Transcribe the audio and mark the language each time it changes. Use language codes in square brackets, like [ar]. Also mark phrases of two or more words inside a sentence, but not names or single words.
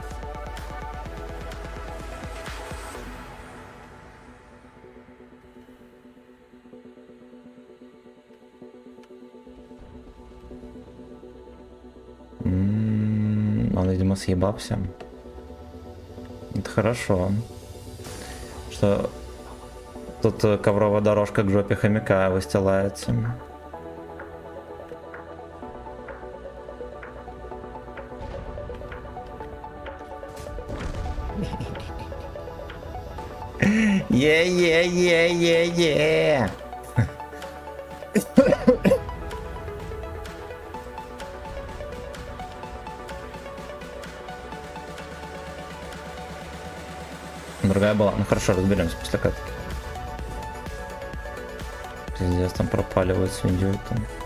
[ru] Он, видимо, съебался. Это хорошо. Что тут ковровая дорожка к жопе хомяка выстилается. Е-е-е-е-е. Другая была. Ну хорошо, разберемся после катки. Пиздец, там пропаливают свинью там.